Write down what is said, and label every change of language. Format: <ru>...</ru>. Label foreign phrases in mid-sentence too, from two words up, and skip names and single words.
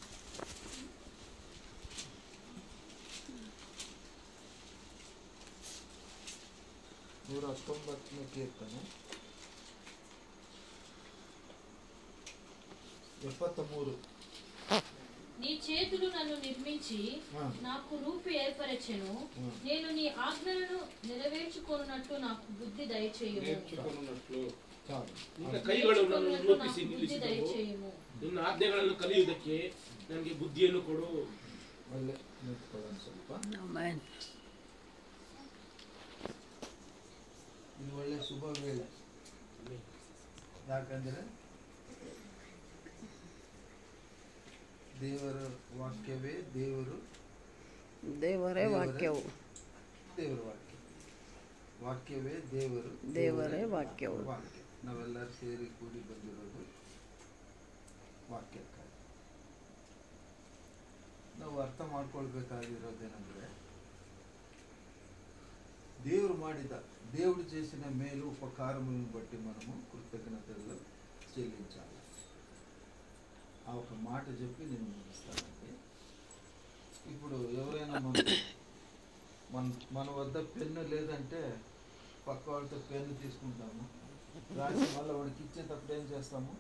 <kn>119ನೇ ಕೀರ್ತನೆ 73.</kn> <te>నీ చేతులు నన్ను నిర్మించి నాకు రూపు ఏర్పరచెను. నేను నీ ఆజ్ఞలను నెరవేర్చుకొనున్నట్లు నాకు బుద్ధి దయచేయుము.</te> <kn>ಕೈಗಳು ನನ್ನನ್ನು ರೂಪಿಸಿ ನಿಲ್ಲಿಸಿದವು. ನಿನ್ನ ಆಜ್ಞೆಗಳನ್ನು ಕಲಿಯುವುದಕ್ಕೆ ನನಗೆ ಬುದ್ಧಿಯನ್ನು ಕೊಡು. ಒಳ್ಳೆ ನಿಂತ್ಕೊಳ್ಳೋಣ ಸ್ವಲ್ಪ. ಇದು ಒಳ್ಳೆ ಶುಭ ವೇಳೆ. ಯಾಕಂದ್ರೆ ದೇವರ ವಾಕ್ಯವೇ ದೇವರು, ದೇವರೇ ವಾಕ್ಯವು, ದೇವರ ವಾಕ್ಯ, ವಾಕ್ಯವೇ ದೇವರು, ದೇವರೇ ವಾಕ್ಯವು. ವಾಕ್ಯ ನಾವೆಲ್ಲರೂ ಸೇರಿ ಕೂಡಿ ಬಂದಿರೋದು ವಾಕ್ಯಕ್ಕಾಗಿ. ನಾವು ಅರ್ಥ ಮಾಡ್ಕೊಳ್ಬೇಕಾಗಿರೋದೇನೆಂದರೆ,</kn> <te>దేవుడు మాడిద దేవుడు చేసిన మేలు ఉపకారములను బట్టి మనము కృతజ్ఞతలు చెల్లించాలి. ఆ ఒక మాట చెప్పి నేను ముగిస్తానండి. ఇప్పుడు ఎవరైనా మన వద్ద పెన్ను లేదంటే పక్క వాళ్ళతో పెన్ను తీసుకుంటాము, రాసి మళ్ళీ వాడికి ఇచ్చేటప్పుడు ఏం చేస్తాము?</te>